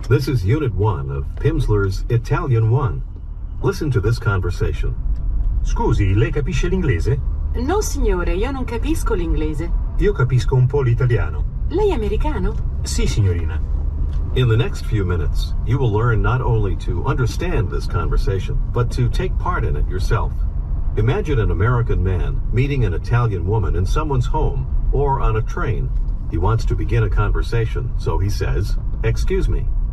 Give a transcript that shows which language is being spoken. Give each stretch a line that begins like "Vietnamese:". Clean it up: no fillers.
English: This is Unit 1 of Pimsleur's Italian 1. Listen to this conversation.
Italian: Scusi, lei capisce l'inglese? No, signore, io non capisco l'inglese. Io capisco un po' l'italiano. Lei è americano? Sì, signorina.
English: In the next few minutes, you will learn not only to understand this conversation, but to take part in it yourself. Imagine an American man meeting an Italian woman in someone's home or on a train. He wants to begin a conversation, so he says, "Excuse me."